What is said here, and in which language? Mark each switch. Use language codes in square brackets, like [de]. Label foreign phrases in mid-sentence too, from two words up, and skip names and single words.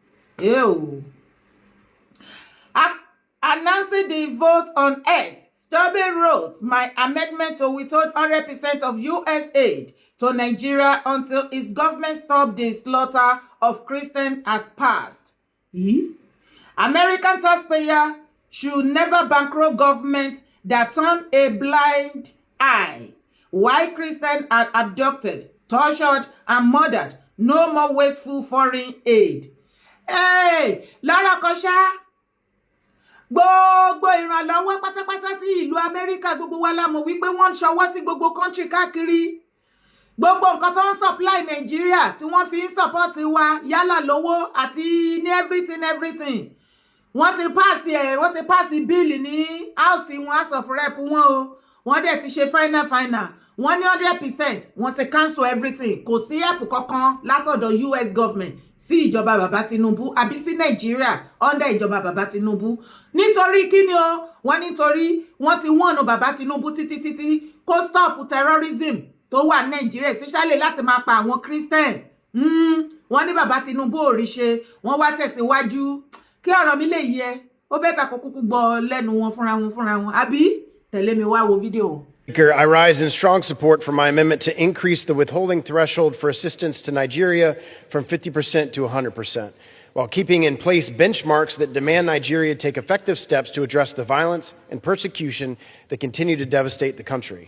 [en] Announcing the vote on X, Stobel wrote, "My amendment to withhold 100% of US aid to Nigeria until its government stops the slaughter of Christians has passed." American taxpayers should never bankroll governments that turn a blind eye while Christians are abducted, tortured, and murdered. No more wasteful foreign aid. [yo] Lọ́rọ̀ kan ṣá, gbogbo ìrànlọ́wọ́ pátápátá tí ìlú Amẹ́ríkà gbogbo wa la mọ̀ wípé wọ́n ń ṣọwọ́ sí gbogbo country káàkiri. Gbogbo nǹkan tó ń supply Nàìjíríà tí wọ́n fi ń support wa yálà lówó àti ní everything. Wọ́n ti pass bill ní house wọn, House of Rep wọn o. Wọ́n dẹ̀ ti ṣe final. Wọ́n ní 100%. Wọ́n ti [en] cancel everything. [yo] Kò sí help kankan látọ̀dọ̀ [en] US government [yo] sí ìjọba bàbá Tinubu àbí sí Nàìjíríà under ìjọba bàbá Tinubu. Nítorí kíni o? Wọ́n nítorí wọ́n ti warn bàbá Tinubu títí kó [en] stop terrorism [yo] tó wà ní Nàìjíríà, especially láti máa pa àwọn Christian. Wọ́n ní bàbá Tinubu ò rí ṣe, wọ́n wá tẹ̀síwájú. Kí ọ̀rọ̀ mi lè yé, ó bẹ́tà kó kúkú gbọ́ lẹ́nu wọn fúnra wọn. Àbí tẹ̀lé mi wá wo fídíò. [en] I rise in strong support for my amendment to increase the withholding threshold for assistance to Nigeria from 50% to 100%, while keeping in place benchmarks that demand Nigeria take effective steps to address the violence and persecution that continue to devastate the country.